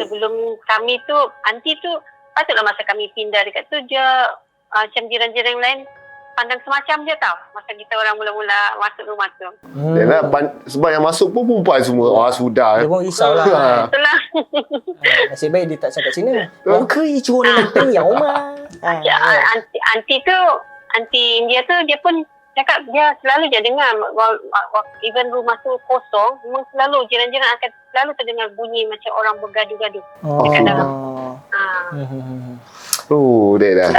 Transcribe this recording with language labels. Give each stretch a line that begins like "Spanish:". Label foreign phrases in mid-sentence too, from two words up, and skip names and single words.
Malay: sebelum kami tu, aunty tu patutlah masa kami pindah dekat tu dia macam jiran-jiran yang lain pandang semacam dia tau. Masa kita orang mula-mula masuk rumah tu. Yalah, sebab yang masuk pun perempuan semua. Sudah. dia pun risaulah. Itulah. Nasib baik dia tak cakap Cina.
Chinese: 我可以做那个朋友吗？
Malay: Aunty India tu dia pun cakap dia selalu je dengar even rumah tu kosong, memang selalu jiran-jiran akan selalu terdengar bunyi macam orang bergaduh-gaduh dekat dalam. Dia dah.